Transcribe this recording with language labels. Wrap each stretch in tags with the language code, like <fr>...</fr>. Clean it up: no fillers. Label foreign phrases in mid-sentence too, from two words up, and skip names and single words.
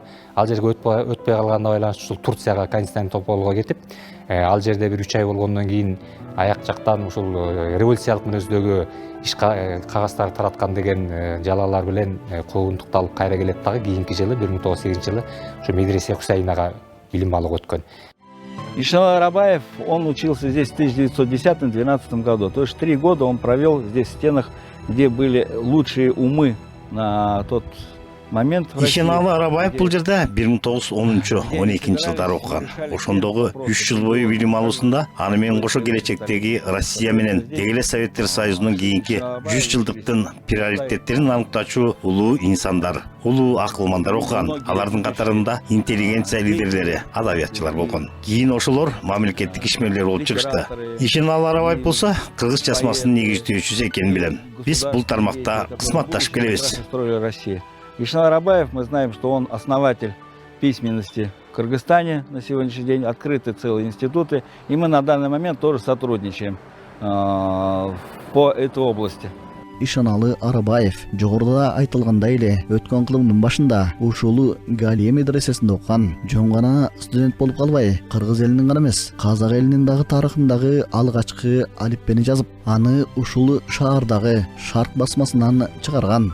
<ky>Ал жерге өтпөй калганына байланыштуу ушул Турцияга, Константинополго кетип, ал жерде бир 3 ай болгондон кийин аяк жактан ушул революциялык мүнөздөгү иш кагаздарды тараткан деген жалалар менен куугунтукталып кайра келет дагы. Кийинки жылы 1908-жылы ушу медресе Хусейнага билим алууга өткөн. Эшеналы Арабаев,</ky> <ru>он учился здесь в 1910-12 году. То есть 3 года он провел здесь в стенах, где были лучшие умы на тот момент.</ru> <ky>Эшеналы Арабаев бул жерде 1910-12 жылдары окуган. Ошондогу 3 жыл бою билим алуусунда аны менен кошо келечектеги Россия менен деги эле Советтер Союзунун кийинки 100 жылдыктын приоритеттерин аныктачу улуу инсандар, улуу акылмандар окуган. Алардын катарында интеллигенция лидерлери, адабиятчылар болгон. Кийин ошолор мамлекеттик ишмерлер болуп чыгышты. Эшеналы Арабаев болсо кыргыз жазмасынын негиздөөчүсү экенин билем. Биз бул тармакта кызматташып келебиз. Эшеналы Арабаев,</ky> <ru>мы знаем, что он основатель письменности в Кыргызстане на сегодняшний день, открыты целые институты, и мы на данный момент тоже сотрудничаем по этой области.</ru> <ky>Эшеналы Арабаев жогоруда айтылгандай эле өткөн кылымдын башында ушул Галия медресесинде окуган. Жөн гана студент болуп калбай, кыргыз элинин гана эмес, казак элинин дагы тарыхындагы алгачкы алиппени жазып, аны ушул шаардагы Шарк басмасынан чыгарган.</ky>